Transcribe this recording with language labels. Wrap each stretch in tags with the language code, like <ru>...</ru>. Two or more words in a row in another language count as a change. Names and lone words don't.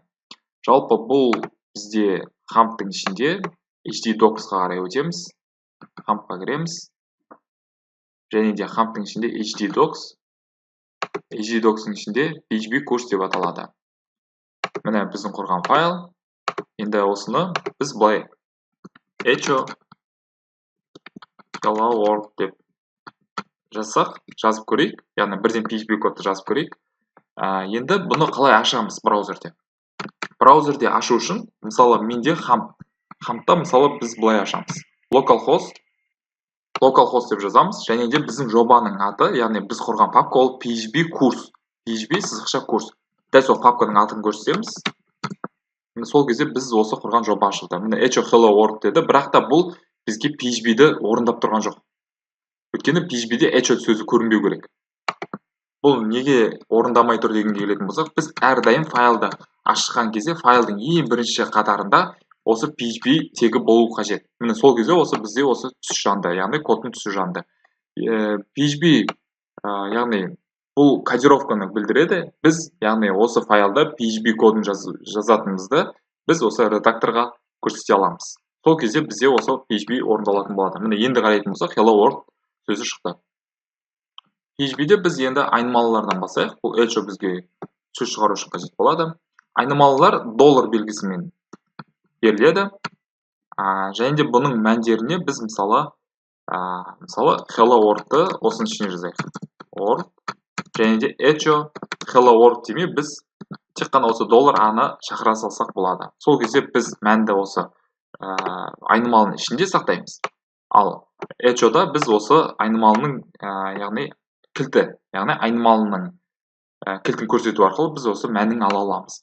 <kk>Жалпы бұл бізде Hump'тың ішінде htdocs-қа қарай өтеміз. Hump'қа кіреміз. Және де Hump'тың ішінде htdocs-ның ішінде PHP курс деп аталады. Міне біздің құрған файл. Енді осыны біз былай</kk> <en>echo hello world</en> <kk>деп жазып көрейік. Яғни бірден PHP кодты жазып көрейік. Енді бұны қалай ашамыз браузерде? Браузерде ашу үшін, мысалы менде Hump'та мысалы біз былай ашамыз. Localhost деп жазамыз, және де біздің жобаның аты, яғни біз құрған папка ол PHP курс. PHP сызықша курс. Дәл сол папканың атын көрсетеміз. Сол кезде біз осы құрған жоба ашылды. Міне</kk> <en>echo hello world</en> <kk>деді, бірақ та бұл бізге PHP-ді орындап тұрған жоқ. Өйткені PHP-де echo сөзі көрінбеу керек. Бұл неге орындамай тұр дегенге келетін болсақ, біз әрдайым файлды ашқан кезде файлдың ең бірінші қатарында осы PHP тегі болу қажет. Міне сол кезде осы бізде осы түс жанды, яғни кодтың түсі жанды. PHP яғни бұл кодировканы білдіреді. Біз яғни осы файлда PHP кодын жазатынымызды біз осы редакторға көрсете аламыз. Сол кезде бізде осы PHP орындалатын болады. Міне енді қарайтын болсақ,</kk> <en>hello world</en> <kk>сөзі шықты. PHP-де біз енді айнымалылардан басайық. Бұл echo бізге сөз шығару үшін қажет болады. Айнымалылар доллар белгісімен беріледі. Және де бұның мәндеріне біз мысалы</kk> <en>hello world-</en> <kk>ты осының ішіне жазайық. World және де</kk> <en>echo hello world</en> <kk>демей біз тек қана осы доллар аны шақыра салсақ болады. Сол кезде біз мәнді осы айнымалының ішінде сақтаймыз. Ал echo'да біз осы айнымалының яғни кілті, яғни айнымалының кілтін көрсету арқылы біз осы мәнін ала аламыз.</kk>